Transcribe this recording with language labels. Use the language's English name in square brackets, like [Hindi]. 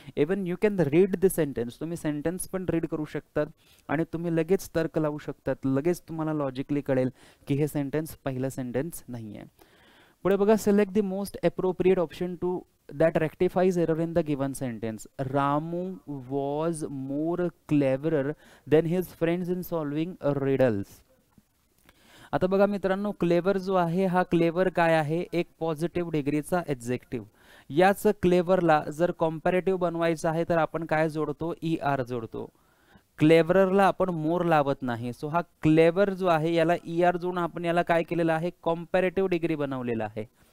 [English] even you can read the sentence, [Marathi] तुम्ही sentence पण read करू शकतात आणि तुम्ही लगेच तर्क लावू शकतात, लगेच तुम्हाला लॉजिकली कळेल की हे सेंटेन्स पहिलं सेंटेन्स नाहीये. पुढे बघा, [English] Select the most appropriate option to that rectifies error in the given sentence. Ramu was more cleverer than his friends in solving riddles. [Marathi] आता बघा मित्रांनो, क्लेवर जो आहे हा क्लेवर काय आहे, एक पॉझिटिव्ह डिग्रीचा एडजेक्टिव्ह. याच क्लेवरला जर कॉम्पॅरेटिव्ह बनवायचं आहे तर आपण काय जोडतो, ER जोडतो. क्लेवरला आपण मोर लावत नाही. सो हा क्लेवर जो आहे याला ER जोडून आपण याला काय केलेलं आहे, कॉम्पॅरेटिव्ह डिग्री बनवलेला आहे.